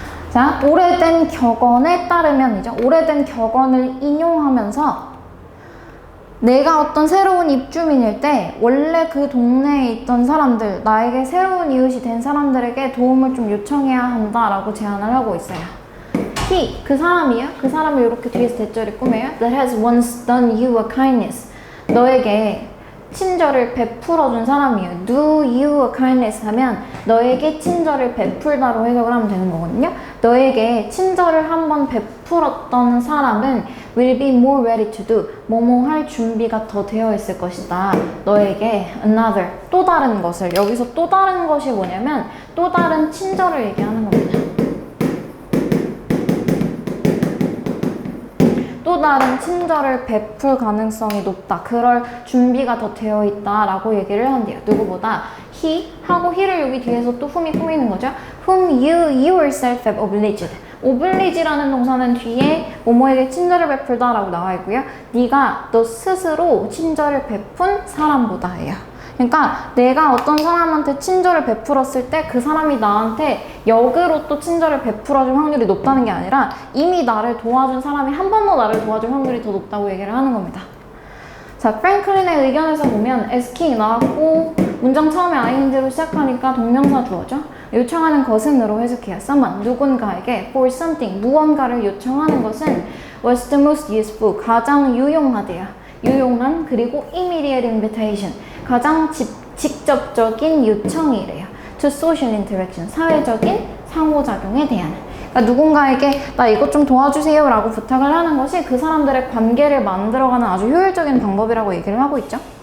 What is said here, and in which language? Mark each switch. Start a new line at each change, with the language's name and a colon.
Korean: 자, 오래된 격언에 따르면이죠. 오래된 격언을 인용하면서 내가 어떤 새로운 입주민일 때 원래 그 동네에 있던 사람들, 나에게 새로운 이웃이 된 사람들에게 도움을 좀 요청해야 한다라고 제안을 하고 있어요. He, 그 사람이요. 그 사람을 이렇게 뒤에서 대절이 꾸며요.
English: That has once done you a kindness.
Korean: 너에게 친절을 베풀어준 사람이에요.
English: Do you a kindness
Korean: 하면 너에게 친절을 베풀다로 해석을 하면 되는 거거든요. 너에게 친절을 한번 베풀었던 사람은
English: will be more ready to do.
Korean: 뭐뭐 할 준비가 더 되어 있을 것이다. 너에게 another, 또 다른 것을. 여기서 또 다른 것이 뭐냐면 또 다른 친절을 얘기하는 겁니다. 또 다른 친절을 베풀 가능성이 높다. 그럴 준비가 더 되어 있다라고 얘기를 한대요. 누구보다 he 하고 he를 여기 뒤에서 또 whom이 꾸미는 거죠.
English: whom you yourself have obliged.
Korean: oblige라는 동사는 뒤에 뭐뭐에게 친절을 베풀다 라고 나와 있고요. 네가 너 스스로 친절을 베푼 사람보다예요. 그러니까 내가 어떤 사람한테 친절을 베풀었을 때 그 사람이 나한테 역으로 또 친절을 베풀어줄 확률이 높다는 게 아니라 이미 나를 도와준 사람이 한 번 더 나를 도와줄 확률이 더 높다고 얘기를 하는 겁니다. 자, 프랭클린의 의견에서 보면 asking 나왔고 문장 처음에 ing로 시작하니까 동명사 주어죠. 요청하는 것은으로 해석해요.
English: someone,
Korean: 누군가에게
English: for something,
Korean: 무언가를 요청하는 것은
English: was the most useful,
Korean: 가장 유용하대요. 유용한 그리고
English: immediate invitation,
Korean: 가장 직접적인 요청이래요.
English: To social interaction,
Korean: 사회적인 상호작용에 대한. 그러니까 누군가에게 나 이것 좀 도와주세요 라고 부탁을 하는 것이 그 사람들의 관계를 만들어가는 아주 효율적인 방법이라고 얘기를 하고 있죠.